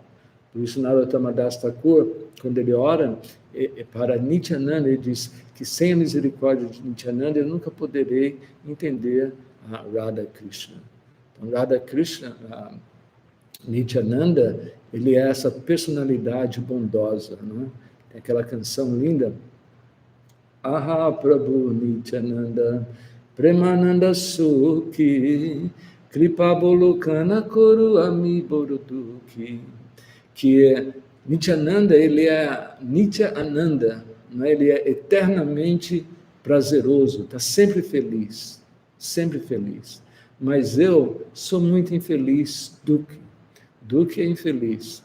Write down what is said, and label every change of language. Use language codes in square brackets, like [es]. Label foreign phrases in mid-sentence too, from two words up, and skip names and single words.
[pt] Por isso, Narottama Das Thakur, quando ele ora para Nityananda, ele diz que sem a misericórdia de Nityananda, eu nunca poderei entender a Radha Krishna. Então, Radha Krishna, Nityananda, ele é essa personalidade bondosa, não é? Tem aquela canção linda, [bn] ওহে প্রভু নিত্যানন্দ প্রেমানন্দ সুখী কৃপাবলোকন কর আমি বড় দুঃখী, [pt] que Nityananda, ele é [bn] নিত্য আনন্দ, [pt] não é? Ele é eternamente prazeroso, está sempre feliz, sempre feliz. Mas eu sou muito infeliz, Dukhi é infeliz.